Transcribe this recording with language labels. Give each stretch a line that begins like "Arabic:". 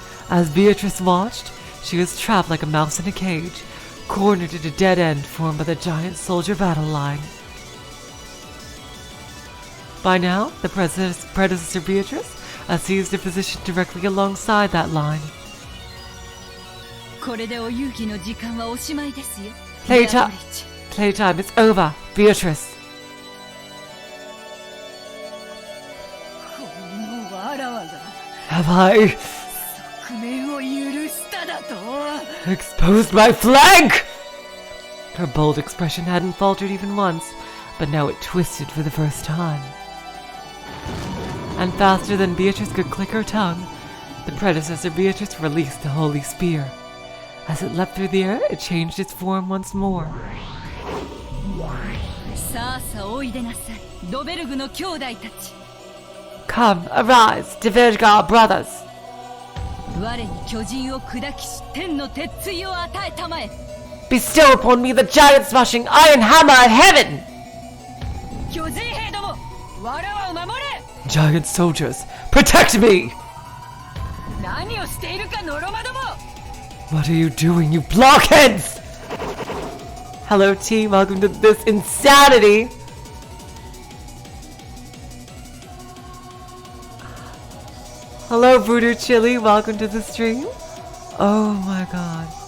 English: As Beatrice watched, she was trapped like a mouse in a cage, cornered at a dead end formed by the giant soldier battle line. By now, the predecessor Beatrice had seized a position directly alongside that line.
Japanese: これでお遊戯の時間はおしまいですよ。
English: Playtime is over, Beatrice.
Japanese: このわらわが
English: Have I
Japanese: 革命を許しただと
English: exposed my flank? Her bold expression hadn't faltered even once, but now it twisted for the first time. And faster than Beatrice could click her tongue, the predecessor Beatrice released the holy spear. As it leapt through the air, it changed its form once more.
Japanese: さあさあおいでなさい、ドベルグの兄弟たち。
English: Come, arise, Divergar brothers.
Japanese: 我に巨人を砕きし天の鉄槌を与えたまえ。
English: Bestow upon me the giant-smashing iron hammer of heaven!
Japanese: 巨人兵ども、わらわを守れ。
English: Giant soldiers, protect me!
Japanese: 何をしているか、ノロマども。
English: What are you doing, you blockheads? Hello, team. Welcome to this insanity. Hello, Voodoo Chili. Welcome to the stream. Oh my god.